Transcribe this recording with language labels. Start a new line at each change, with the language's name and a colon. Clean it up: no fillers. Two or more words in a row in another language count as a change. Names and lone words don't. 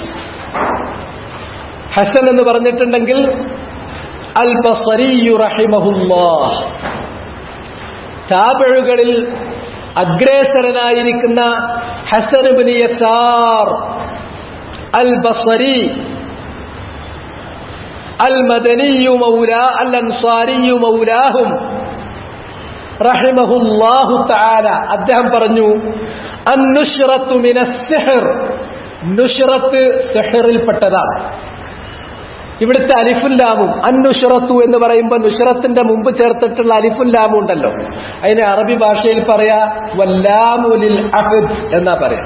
Malayalam: ഹസൻ എന്ന് പറഞ്ഞിട്ടുണ്ടെങ്കിൽ അൽ ബസരി റഹിമഹുല്ലാഹ്, താബിഉകളിൽ അഗ്രേസരനായിരിക്കുന്ന ഹസൻ ഇബ്നു യസാർ അൽ-ബസ്രി
Arabic: المدني مولى الأنصاري مولاهم رحمه الله تعالى
Malayalam: അദ്ദേഹം പറഞ്ഞു
Arabic: النشرة من السحر
Malayalam: നുശ്റത്ത് സിഹ്റിൽ പെട്ടതാണ്. ഇവിടുത്തെ
Arabic: ألف اللام
Malayalam: അന്നുശ്റത്തു എന്ന് പറയുമ്പോൾ നുശ്റത്തിന്റെ മുമ്പ് ചേർത്തിട്ടുള്ള
Arabic: ألف اللام
Malayalam: ഉണ്ടല്ലോ, അതിനെ അറബി ഭാഷയിൽ പറയാ
Arabic: واللام للعهد
Malayalam: എന്നാ പറയാ.